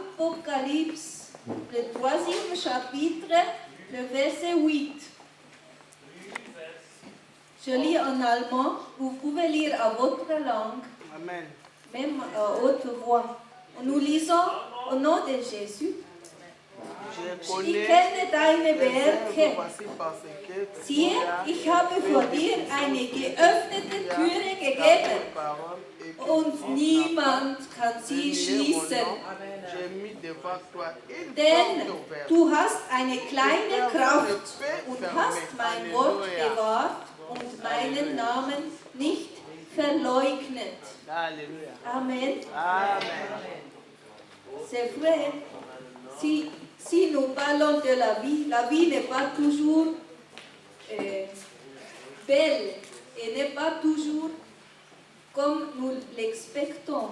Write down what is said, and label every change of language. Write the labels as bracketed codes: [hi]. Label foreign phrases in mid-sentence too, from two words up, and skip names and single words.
[fr] Apocalypse, le 3e chapitre, le verset 8. Je lis en allemand, vous pouvez lire à votre langue, Amen. même à haute voix. Nous lisons au nom de Jésus. [de] Ich kenne deine Werke. Siehe, ich habe vor dir eine geöffnete Türe gegeben und niemand kann sie schließen. Denn du hast eine kleine Kraft und hast mein Wort bewahrt und meinen Namen nicht verleugnet. [fr] Amen. C'est vrai. Si nous parlons de la vie n'est pas toujours belle et n'est pas toujours comme nous l'expectons.